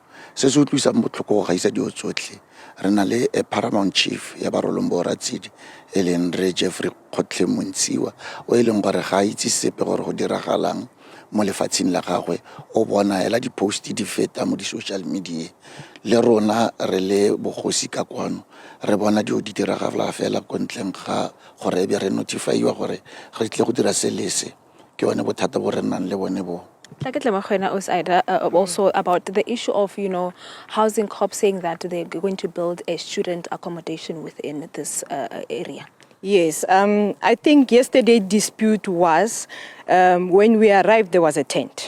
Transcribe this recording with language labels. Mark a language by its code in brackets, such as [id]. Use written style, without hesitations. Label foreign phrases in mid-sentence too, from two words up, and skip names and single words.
[tn] Se se utlwisa botlhoko go gaisa dio tsotlhe. Re na le Paramount Chief ya Barolombo Ratsidi e leng re Jeffrey Khotle Montsiwa o e leng gore ga itse sepe gore go diragalang mo lefatsheng la gagwe, o bona ela di post di feta mo di [en] social media. [tn] Le rona re le Bogosi ka kwano re bona di diragala fela kontleng ga gore be re notifyiwa gore re tle go dira selese ke one bothata bo re nang le bone bo. [en] Also about the issue of, Housing Corp saying that they're going to build a student accommodation within this area. Yes, I think yesterday's dispute was when we arrived, there was a tent.